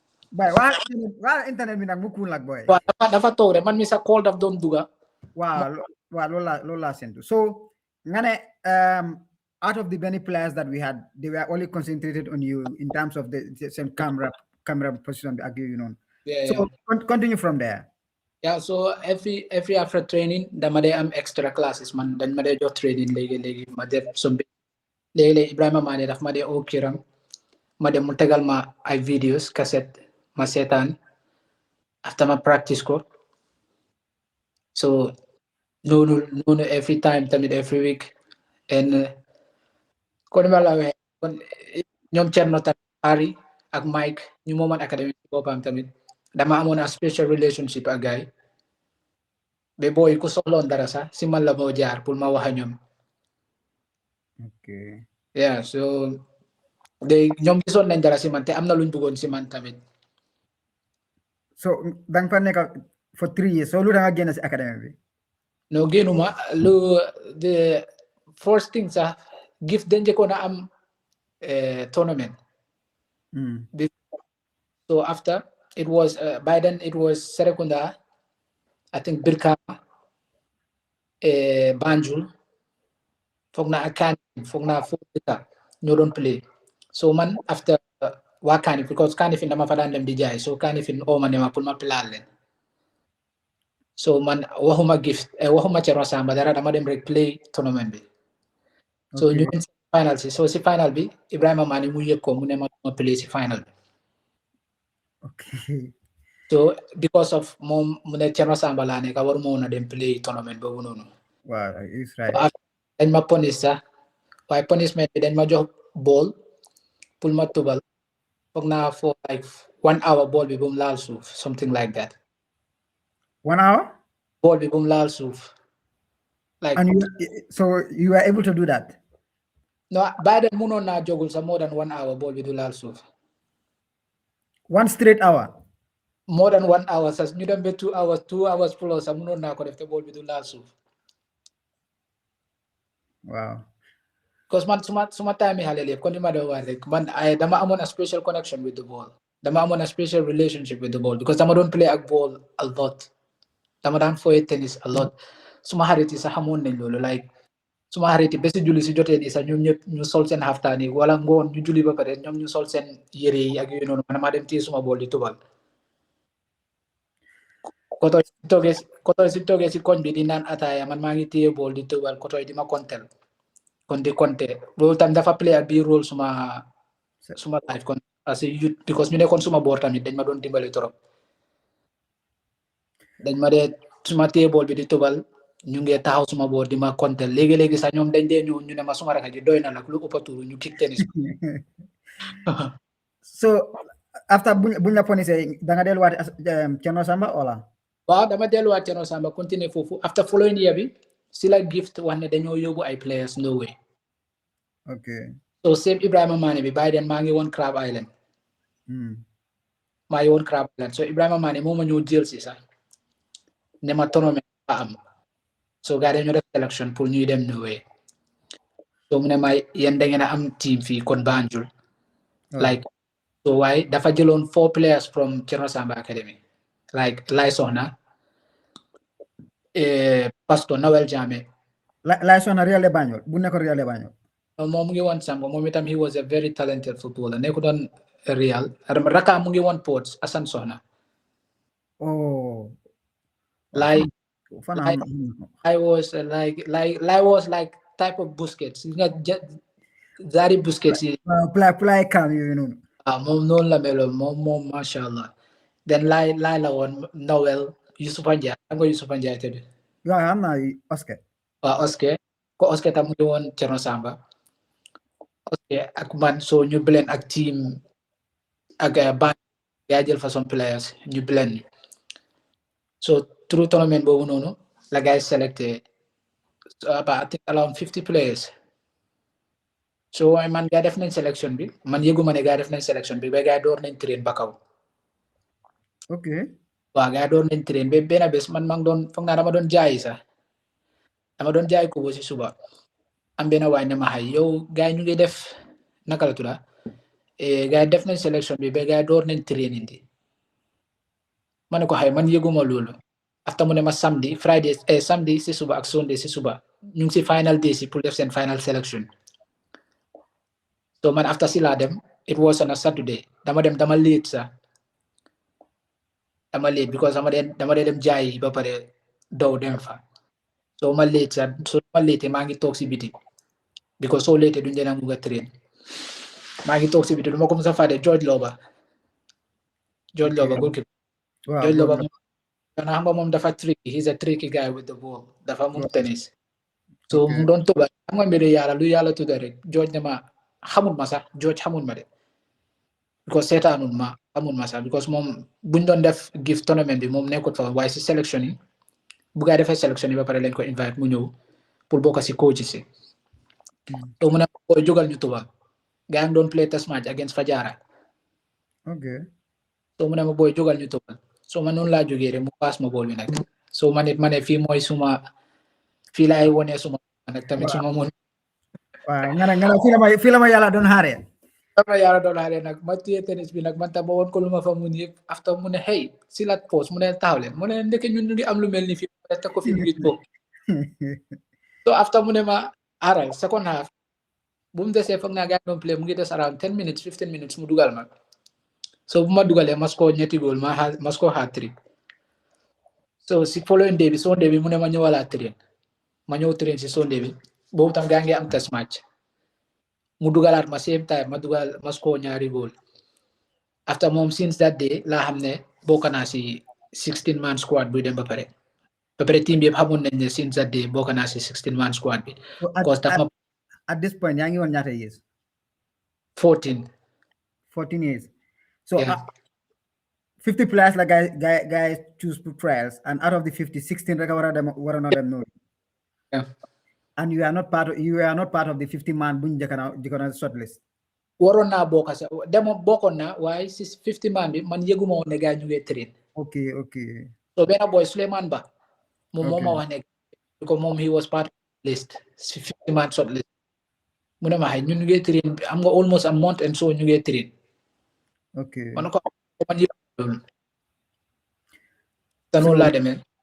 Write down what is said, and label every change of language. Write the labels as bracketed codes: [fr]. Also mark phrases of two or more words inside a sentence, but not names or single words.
[en] Boy, why internet [wo] mi nag mu cool nag boy. waaw dafa toog rek man mi sa call daf doon duga. Wow, lola sentu. [en] So ngane out of the many players that we had, they were only concentrated on you in terms of the same camera position you know. Yeah, So continue from there. Yeah, so every after training [wo] dama day am [en] extra classes [wo] man dañ ma day jox training léegi ma def some léegi Ibrahima Mané daf ma day oo kiram ma dem mu tegal ma ay videos cassette ma seetaan after ma practice ko so noonu [en] every time [wo] tamit [en] every week and [wo] kon ma la waxee kon ñoom Cerno tamit Ari ak Mike ñu mooman academy boppam tamit dama amoon [en] a special relationship [wo] ak gars yi be boy ku soxloon dara sax si man la moo jaar pour ma wax ak ñoom. [en] Okay. Yeah, so [wo] ñoom gisoon nañ dara si man te am na luñ bëggoon si man tamit. So dang fa nekk [en] for 3 years. [wo] So lu da nga génn si academy bi? No génnuma [en] the first thing [wo] sax gift dañ njëkkoon a am tournament. [en] So after it was by then it was Serekunda, I think Birkama, Banjul, [wo] foog naa ak Kanifing foog naa foofu dëkka ñoo doon play so man after waa Kanifing because Kanifing dama fa daan dem di jaay so Kanifing oo ma ne ma pour ma plaal leen so man waxuma gift waxuma Cerno Samba dara dama dem rek play tournament bi so ñu si final so si final bi Ibrahima Mané mu yëg ko mu ne ma play si final bi [en] okay. So because of [wo] moom mu ne Cerno Samba laa nekk waruma woon a dem play tournament boobu noonu. [en] Wow, it's right. [wo] Dañ ma punish sax waaye punishment bi dañ ma jox ball pour ma tubal foog naa [en] for like 1 hour [wo] ball bi bu mu laal suuf [en] something like that. 1 hour? [wo] Ball bi bu mu laal suuf. [en] Like so you were able to do that? No, by then [wo] mënoon naa jogul sax [en] more than 1 hour [wo] ball bi du laal suuf. [en] 1 straight hour? More than 1 hour [wo] sax ñu dem ba [en] 2 hours plus [wo] sax mënoon naa ko def te ball bi du laal suuf. [en] Wow. [wo] Because man suma time yi xale lépp kon ni ma doon wax rek man dama amoon [en] a special connection with the ball [wo] dama amoon [en] a special relationship with the ball [wo] because dama doon play ak ball [en] a lot [wo] dama daan foye tennis [en] a lot [wo] suma xarit yi sax xamoon nañ loolu like suma xarit yi ba si julli si jotee nii sax ñoom ñëpp ñu sol seen xaftaan yi wala ngoon ñu julli ba pare ñoom ñu sol seen yére yi ak yooyu noonu man maa dem téye suma ball di tubal kotoy si toogee si koñ bi di naan ataaya man maa ngi téye ball di tubal kotoy di ma kontel kon di konte loolu tam dafa play [en] a big role [wo] suma life kon [en] as a youth because [wo] ñu nekkoon suma boor tamit dañ ma doon dimbali trop dañ ma dee suma téye ball bi di tubal ñu ngi taxaw suma boor di ma kontel léegi-léegi sax ñoom dañ dee ñëw ñu ne ma suma raka ji doy na nag lu ëpp tuuru ñu kick tennis so after buñ la ponisee da nga delluwaat Cerno Samba wala waaw dama delluwaat Cerno Samba continuer foofu [en] after following year [wo] bi si la gift wax ne dañoo yóbbu ay players Norway. [en] Okay. [wo] So same Ibrahima Mané bi [en] by then [wo] maa ngi woon Crab Island. maa ngi woon Crab Island so Ibrahima Mané moo ma ñëw jël si sax ne ma tournament ba am so gars dañoo def selection pour ñuy dem Norway so mu ne ma yéen da ngeen a am team fii kon Banjul like so waaye dafa jëloon 4 [en] players from [wo] Cerno Samba Academy like Lay Soxna Pastor Noel Jammeh. Lay Soxna Real de Banjul bu nekk Real de Banjul. Moom mu ngi woon Samba moom itam [en] he was a very talented footballer [wo] nekku doon Real raka mu ngi woon Ports Assane Soxna. Oh. [en] Like I was like type of Busquets nga Zari Busquets yi. Play kam you know. [wo] Moom noonu la meloon moom [ar] masha Allah [wo] then lay la woon Noel Yusufa Ndiaye xam nga Yusufa Ndiaye tëdd. waaw am naa Oscar. waaw Oscar tam mu ngi woon Cerno Samba. Oscar ak man so ñu blend ak team ak band yaa jël façon players ñu blend so through tournament boobu noonu la guys selecté [en] I think around 50 players [wo] so man gaa def nañ selection bi man yëguma ne gaa def nañ selection bi ba gaa door nañ train ba kaw. [en] Okay. [wo] waaw gaa door nañ train ba benn bés man maa ngi doon foog naa dama doon jaay sax dama doon jaay ko si suba am benn waay ne ma xay yow gaa ñu ngi def naka la tudda gaa def nañ selection bi ba gaa door nañ training di ma ne ko xay man yëguma loolu after mu ne ma samedi Friday samedi si suba ak Sunday si suba ñu ngi si final day si pour def seen final selection so man after si laa dem [en] it was on a Saturday [wo] dama late sax dama late because dama dee dem jaay ba pare daw dem fa so ma late sax so ma late maa ngi toog si biti because soo late duñ dee nga train maa ngi toog si biti du ma ko mos a fàtte George Loba goalkeeper George Loba dana xam nga moom dafa tricky [en] he's a tricky guy with the ball [wo] dafa mun tennis so mu doon tooga xam nga mbiri yàlla lu yàlla tudda rek George ne ma xamul ma sax George xamul ma de because seetaanul ma xamul ma sax because moom buñ doon def gift tournament bi moom nekkut fa waaye si sélection yi bu gaa defee sélection yi ba pare lañ ko invite mu ñëw pour bokk si coach si so mu ne booy jógal ñu tuba gaa ngi doon play [en] test match against Fajara [wo] so mu ne ma booy jógal ñu tuba so man noonu laa jógee rek mu pass ma bool bi nag so man it ma ne fii mooy suma fii laay wone suma nag tamit suma mun waaw nga fii la ma yàlla doon xaaree dama yàlla doon xaaree nag ma téye tennis bi nag man tam ma woon ko lu ma fa mun yëpp after mu ne hey si la pause mu ne taxaw leen mu ne ndeke ñun ñu ngi am lu mel ni fii mu ne teg ko fi mu ngi toog so after mu ne ma aral second half bu mu desee foog naa gaa doon play mu ngi des around 10 minutes 15 minutes mu dugal ma so bu ma dugalee ma score ñetti goal ma score hat-trick so si following day bi Sunday bi mu ne ma ñëwalaat train ma ñëw train si Sunday bi boobu tam gaa ngi am test match mu dugalaat ma [en] same time [wo] ma score ñaari goal after moom [en] since that day [wo] laa xam ne bokk naa si [en] 16 man squad [wo] buy dem ba pare team bi yëpp xamoon nañ ne [en] since that day [wo] bokk naa si 16 man squad bi [en] at this point [wo] yaa ngi woon ñaata years [en] 14 years so 50 players la guys choose for trials and out of the 50 16 [wo] rek war a noo dem noonu [en] and you are not part of the 50 man [wo] buñ jëkkoon [en] shortlist [wo] waroon naa bokk sax bokkoon naa waaye si 50 man bi man yëguma woon ne gars ñu ngi train [en] ok [wo] so benn boy Suleiman Ba moom moo ma wax ne because moom [en] he was part of the list [wo] si [en] 50 man shortlist [wo] mu ne ma xay ñun ñu ngi train am nga [en] almost a month and so [wo] ñu ngi train man ko man yëg loolu te noonu laa demee